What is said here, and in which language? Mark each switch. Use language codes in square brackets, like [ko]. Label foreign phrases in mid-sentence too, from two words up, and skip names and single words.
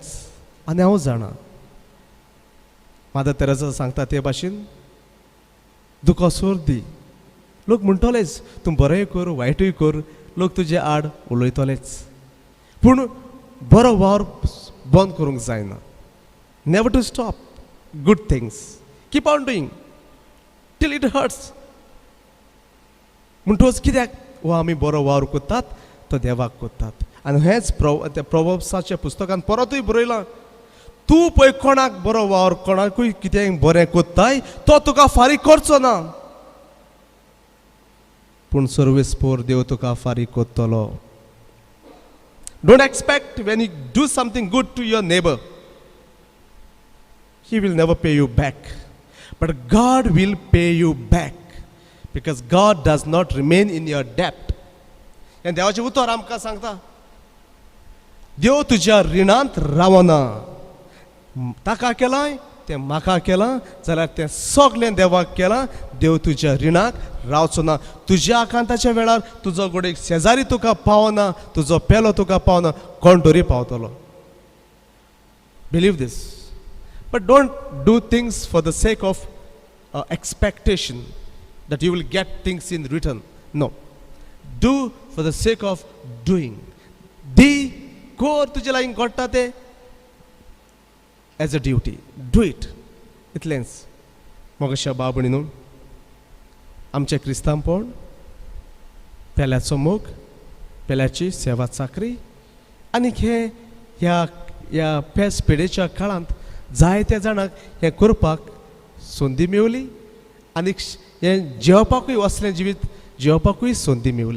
[kok] आनी हांव जाणा मादर तेरेसा सांगता ते भाशेन दुखोसूर दी. लोक म्हणटलेच तूं बरेंय कर वायटूय कर, लोक तुजे आड उलयतलेच, पूण बरो वावर बंद करूंक जायना. [en] Never to stop good things. Keep on doing till it hurts. [kok] म्हणटोच कित्याक हो आमी बरो वावर कोत्तात तो देवाक कोत्तात. आनी हेंच त्या प्रोवर्ब्साच्या पुस्तकांत परतूय बरयलां, तूं पळय कोणाक बरो वावर कोणाकूय कितें बरें कोत्ताय तो तुका फारीक करचो ना, पूण सर्वेस्पोर देव तुका फारीक कोत्तलो. [en] Don't expect when you do something good to your neighbor, he will never pay you back. But God will pay you back because God does not remain in your debt. [kok] And देवाचें उतर आमकां सांगता, देव तुज्या रिणांत रावना. ताका केलां तें म्हाका केलां जाल्यार तें सगळें देवाक केलां. देव तुज्या रिणाक रावचो ना. तुज्या आकांताच्या वेळार तुजो गोडेक शेजारी तुका पावना, तुजो पेलो तुका पावना, कोण तरी पावतलो. [en] Believe this. But don't do things for the sake of expectation that you will get things in return. No. Do for the sake of doing. [kok] दी कोर तुजे लायक घडटा ते [en] as a duty. Do it. इतलेंच. [kok] मोगाच्या भाव भयणीनो, आमचें क्रिस्तांवपण, पेल्याचो मोग, पेल्याची सेवा चाकरी, आनी ह्या पेस पिडेच्या काळांत जायत्या जाणांक हें करपाक संदी मेवली, आनी हें जेवपाकूय वसलें जिवीत जेवपाकूय संदी मेवली.